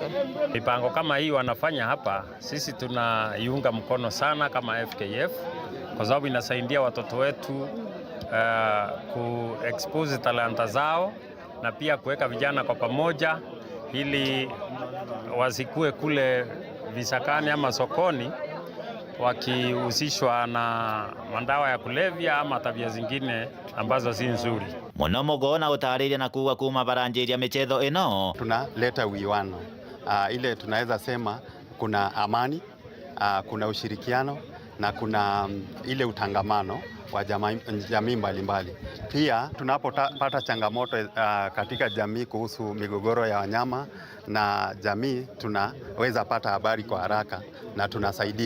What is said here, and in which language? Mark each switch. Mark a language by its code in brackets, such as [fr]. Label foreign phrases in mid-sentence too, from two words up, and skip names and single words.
[sw] Mipango kama hii wanafanya hapa, sisi tunaiunga mkono sana kama FKF kwa sababu inasaidia watoto wetu ku-expose talanta zao na pia kuweka vijana kwa pamoja ili wasikue kule visakani ama sokoni wakihusishwa na mandawa ya kulevya ama tabia zingine ambazo si nzuri. [mer] Muno Mugona utariria na kuwa kuma baranjiria michetho ino [sw] tunaleta uwiano ile tunaweza sema kuna amani kuna ushirikiano na kuna ile utangamano wa jamii mbalimbali. Pia tunapopata changamoto katika jamii kuhusu migogoro ya wanyama na jamii, tunaweza pata habari kwa haraka na tunasaidia.